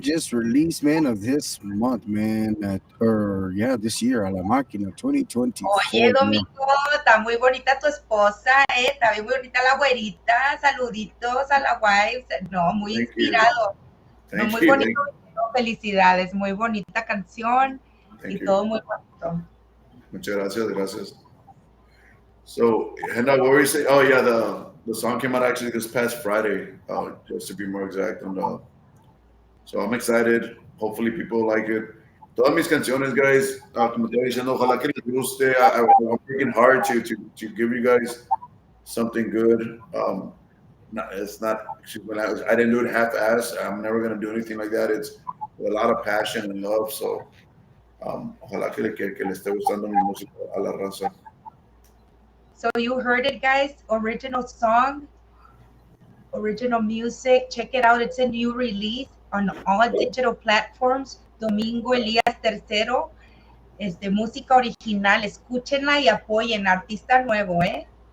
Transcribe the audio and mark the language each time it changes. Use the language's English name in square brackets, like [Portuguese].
[English] Just released, man, of this month, man. This year, [Spanish] a la máquina, [English] 2024. [Spanish] Oye, Domingo, está muy bonita tu esposa, está bien muy bonita la güerita. Saluditos a la wife. No, muy inspirado. No, muy bonito. Felicidades, muy bonita canción y todo muy bonito. Muchas gracias, gracias. [English] So, Henda, what were you saying? Oh, yeah, the song came out actually this past Friday, just to be more exact. And, so I'm excited. Hopefully people like it. [Spanish] Todas mis canciones, guys, como te diciendo, ojalá que les guste. [English] I'm working hard to give you guys something good. It's not, I didn't do it half-ass. I'm never going to do anything like that. It's with a lot of passion and love. [Spanish] So, ojalá que le esté gustando mi música a la raza. [English] So you heard it, guys. Original song, original music. Check it out. It's a new release on all digital platforms. [Spanish] Domingo Elias 3Zero. Es de música original. Escúchenla y apoyen. Artista nuevo, ¿eh?